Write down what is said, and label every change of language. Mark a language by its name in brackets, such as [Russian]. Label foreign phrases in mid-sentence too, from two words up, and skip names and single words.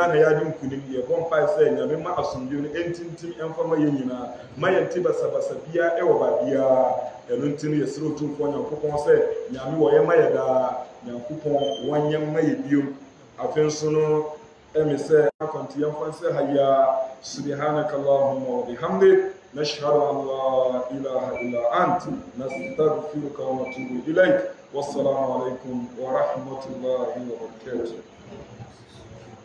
[Akan] na yɛade nkunim yɛbɔ mpae sɛ nyame ma asomdwie no ɛntintim ɛmfa ma yɛn nyinaa ma yɛnte basabasa biara ɛwɔ baabiara ɛno nti no yɛsrɛ Otumfoɔ Nyankopɔn sɛ nyame wɔyɛ ma yɛ daa Nyankopɔn wɔnyɛ ma yɛ biom afei nso no ɛme sɛ akɔnte yɛmfa sɛ ha yia [Arabic] سبحانك اللهم وبحمدك نشهد أن لا إله إلا أنت نستغفرك ونتوب إليك والسلام عليكم ورحمة الله وبركاته